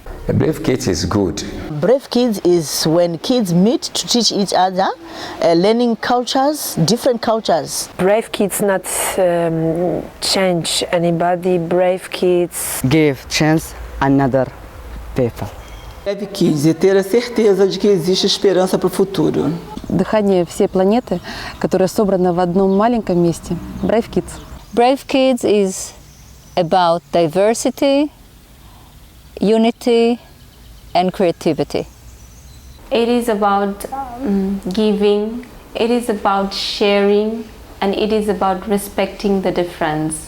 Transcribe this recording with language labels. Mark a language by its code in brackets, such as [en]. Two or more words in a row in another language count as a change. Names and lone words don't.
[en] Brave Kids is good. Brave Kids is when kids meet to teach each other, learning cultures, different cultures. Brave Kids not change anybody. Brave Kids Give chance another people. [pt] Brave Kids é ter a certeza de que existe esperança para o futuro. [ru] Дыхание всей планеты, которая собрана в одном маленьком месте. [en] Brave Kids. Brave Kids is about diversity, unity, and creativity. It is about giving, it is about sharing, and it is about respecting the difference.